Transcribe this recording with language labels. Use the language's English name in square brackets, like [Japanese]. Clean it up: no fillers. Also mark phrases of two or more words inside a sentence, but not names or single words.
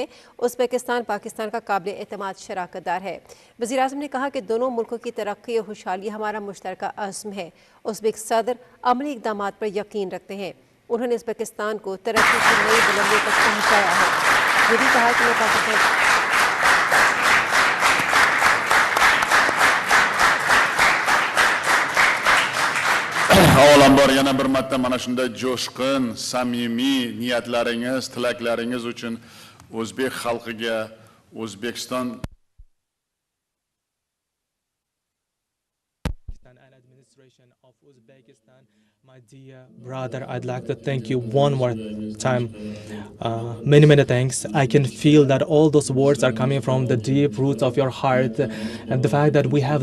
[Urdu] ازبکستان پاکستان کا قابلِ اعتماد شراکت دار ہے. وزیرِ اعظم نے کہا کہ دونوں ملکوں کی ترقی اور خوشحالی ہمارا مشترکہ عزم ہے. ازبک صدر عملی اقدامات پر یقین رکھتے ہیں. انہوں نے ازبکستان کو ترقی کی نئی بلندیوں تک پہنچایا ہے. یہ بھی کہا کہ میں پاکستان [Uzbek] Avvalambor yana bir marta mana shunday jo'shqin, samimiy niyatlaringiz, tilaklaringiz uchun O'zbek xalqiga, O'zbekiston [English] And administration of Uzbekistan, my dear brother, I'd like to thank you one more time. Many, many thanks. I can feel that all those words are coming from the deep roots of your heart, and the fact that we have